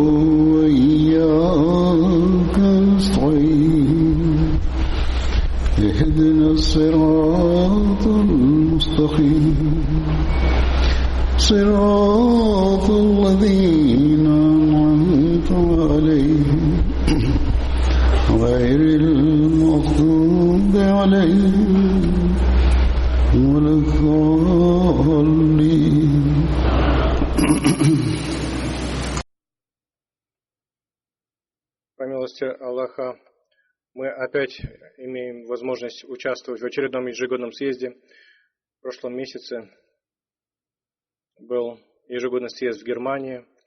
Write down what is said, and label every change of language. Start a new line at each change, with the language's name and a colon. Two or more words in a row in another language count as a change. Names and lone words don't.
Arabic: وإياك نستعين اهدنا الصراط المستقيم صراط الذين أنعمت عليهم غير المغضوب عليهم ولا الضالين.
Russian: По милости Аллаха, мы опять имеем возможность участвовать в очередном ежегодном съезде. В прошлом месяце был ежегодный съезд в Германии.